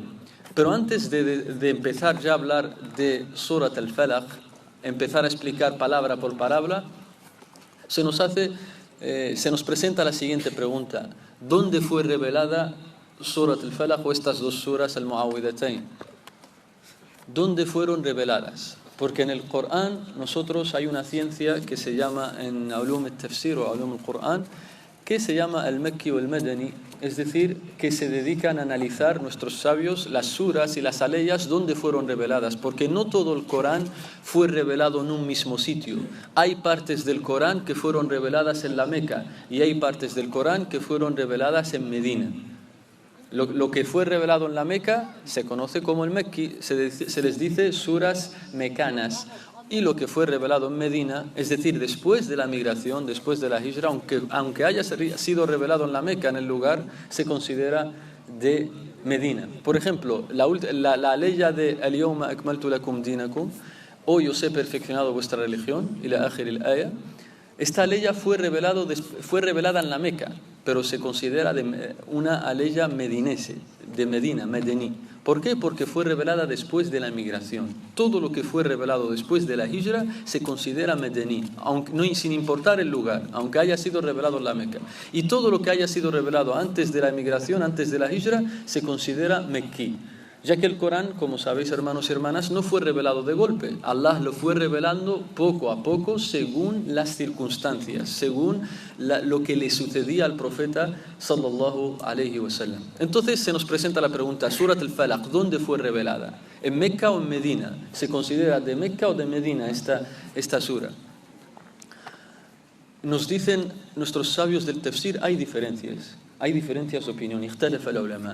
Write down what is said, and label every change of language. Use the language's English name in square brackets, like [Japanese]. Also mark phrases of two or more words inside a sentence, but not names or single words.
[Spanish] Pero antes de empezar ya a hablar de Surat al-Falaq, empezar a explicar palabra por palabra, se nos presenta la siguiente pregunta: ¿dónde fue revelada Surat al-Falaq o estas dos suras, al-Mu'awwidhatayn? ¿Dónde fueron reveladas? Porque en el Corán nosotros hay una ciencia que se llama, en [Arabic] علوم التفسير [Spanish] o [Arabic] علوم القرآن, [Spanish] que se llama al-Makki o al-Madani, es decir, que se dedican a analizar nuestros sabios las suras y las aleyas donde fueron reveladas, porque no todo el Corán fue revelado en un mismo sitio. Hay partes del Corán que fueron reveladas en la Meca y hay partes del Corán que fueron reveladas en Medina. Lo que fue revelado en la Meca se conoce como el Makki, se les dice suras mecanas. Y lo que fue revelado en Medina, es decir, después de la migración, después de la Hijra, aunque haya sido revelado en la Meca, en el lugar, se considera de Medina. Por ejemplo, la aleya de [Arabic] اليوم أكملت لكم دينكم, [Spanish] hoy os he perfeccionado vuestra religión, [Arabic] إلى آخر الآية. [Spanish] Esta aleya fue revelada en la Meca, pero se considera una aleya medinese, de Medina, medení. ¿Por qué? Porque fue revelada después de la migración. Todo lo que fue revelado después de la hijra se considera medení, aunque, no, sin importar el lugar, aunque haya sido revelado en la Meca. Y todo lo que haya sido revelado antes de la migración, antes de la hijra, se considera mequí. Ya que el Corán, como sabéis, hermanos y hermanas, no fue revelado de golpe. Allah lo fue revelando poco a poco según las circunstancias, según lo que le sucedía al profeta [Arabic] صلى الله عليه وسلم. [Spanish] Entonces se nos presenta la pregunta, Surat al-Falaq, ¿dónde fue revelada? ¿En Meca o en Medina? ¿Se considera de Meca o de Medina esta sura? Nos dicen nuestros sabios del tafsir, hay diferencias de opinión. [Arabic] اختلف العلماء.